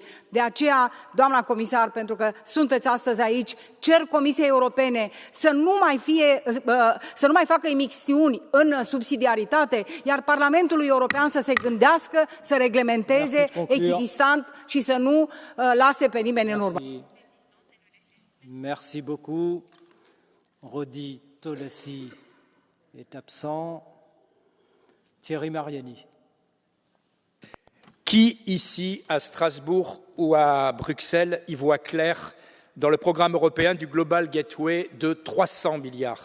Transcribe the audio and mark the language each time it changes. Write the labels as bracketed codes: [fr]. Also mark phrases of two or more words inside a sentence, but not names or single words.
[ro] De aceea, doamna comisar, pentru că sunteți astăzi aici, cer Comisiei Europene să nu mai facă imixtiuni în subsidiaritate, iar Parlamentul European să se gândească, să reglementeze echidistant și să nu lase pe nimeni în urmă. [fr] Merci beaucoup. Rodi Tolassi est absent. Thierry Mariani. Qui, ici, à Strasbourg ou à Bruxelles, y voit clair dans le programme européen du Global Gateway de 300 milliards?